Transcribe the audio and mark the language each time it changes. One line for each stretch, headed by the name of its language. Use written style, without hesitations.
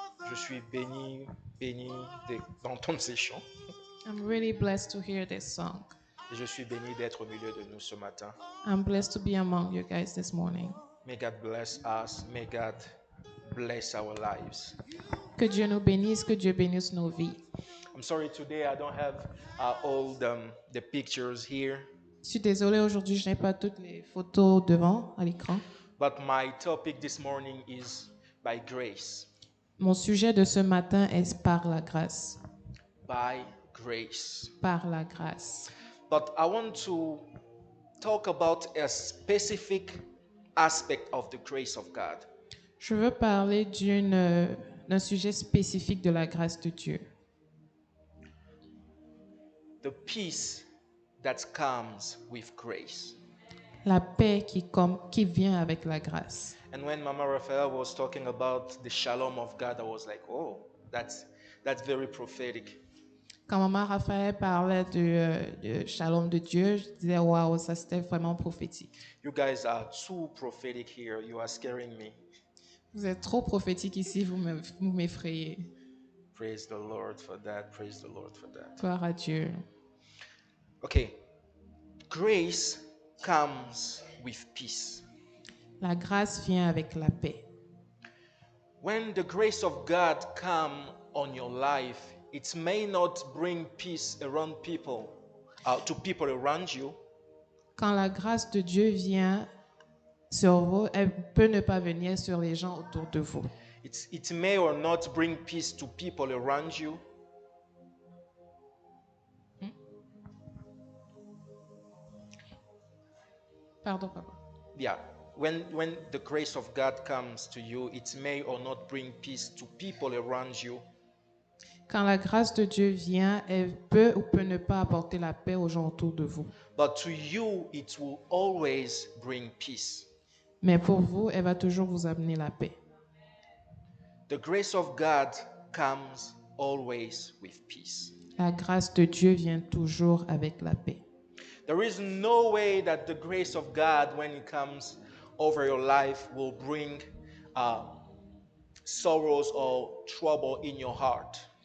French: Je suis béni d'entendre ces chants.
English: I'm really blessed to hear this song.
French: Et je suis béni d'être au milieu de nous ce matin.
English: I'm blessed to be among you guys this morning. May God bless us. May God bless our lives.
French: Que Dieu nous bénisse, que Dieu bénisse nos vies.
English: I'm sorry today I don't have all the pictures here,
French: Je suis désolée, aujourd'hui, je n'ai pas toutes les photos devant à l'écran.
English: but my topic this morning is by grace.
French: Mon sujet de ce matin est par la grâce.
English: By grace.
French: Par la grâce.
English: But I want to talk about a specific aspect of the grace of God.
French: Je veux parler d'un sujet spécifique de la grâce de Dieu.
English: The peace that comes with grace.
French: La paix qui vient avec la grâce.
English: And when Mama Raphael was talking about the shalom of God, I was like, oh, that's very prophetic.
French: Quand Maman Raphaël parlait de shalom de Dieu, je disais, waouh, ça c'était vraiment prophétique.
English: You guys are too prophetic here. You are scaring me.
French: Vous êtes trop prophétique ici, vous m'effrayez.
English: Praise the Lord for that. Praise the Lord for that.
French: Gloire à Dieu.
English: Okay. Grace comes with peace.
French: La grâce vient avec la paix.
English: When the grace of God comes on your life, it may not bring peace around people, to people around you,
French: Quand la grâce de Dieu vient sur vous, elle peut ne pas venir sur les gens autour de vous.
English: it may or not bring peace to people around you.
French: Pardon, papa.
English: Yeah. When the grace of God comes to you, it may or not bring peace to people around you.
French: Quand la grâce de Dieu vient, elle peut ou peut ne pas apporter la paix aux gens autour de vous.
English: But to you, it will always bring peace.
French: Mais pour vous, elle va toujours vous amener la paix.
English: The grace of God comes always with peace.
French: La grâce de Dieu vient toujours avec la paix.
English: There is no way that the grace of God, when it comes over your life, will bring sorrows or trouble in your heart.